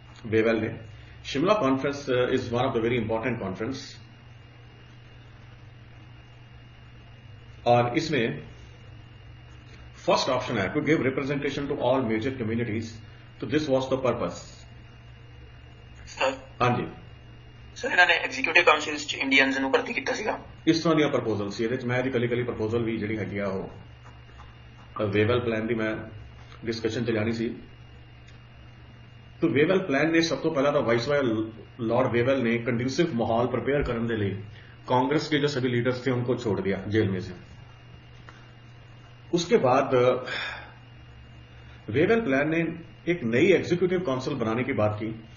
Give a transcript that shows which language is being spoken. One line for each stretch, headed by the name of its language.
English: Wavell ने Shimla conference is one of the very important conference,
Hindi: और इसमें
English: First option है to give representation to all major communities, तो this was the purpose.
Hindi: हाँ जी
Punjabi: sir, ਇਹਨਾਂ ਨੇ ਐਗਜ਼ੀਕਿਊਟਿਵ ਕਾਉਂਸਲ ਚ ਇੰਡੀਅਨਸ ਨੂੰ ਭਰਤੀ ਕੀਤਾ ਸੀਗਾ। ਇਸ ਤਰ੍ਹਾਂ ਦੀਆਂ ਪ੍ਰਪੋਜ਼ਲ ਸੀ ਇਹਦੇ ਚ। ਮੈਂ ਇਹਦੀ ਕੱਲੀ ਪ੍ਰਪੋਜ਼ਲ ਵੀ ਜਿਹੜੀ ਹੈਗੀ ਆ ਉਹ ਵੇਵਲ ਪਲਾਨ ਦੀ ਮੈਂ ਡਿਸਕਸ਼ਨ ਚ ਲਿਆਣੀ ਸੀ।
Hindi: तो वेवेल प्लान ने सब तो पहला तो वाइसरॉय लॉर्ड वेवेल ने कंड्यूसिव माहौल प्रिपेयर करने के लिए कांग्रेस के जो सभी लीडर्स थे उनको छोड़ दिया जेल में से। उसके बाद वेवेल प्लान ने एक नई एग्जीक्यूटिव काउंसिल बनाने की बात की।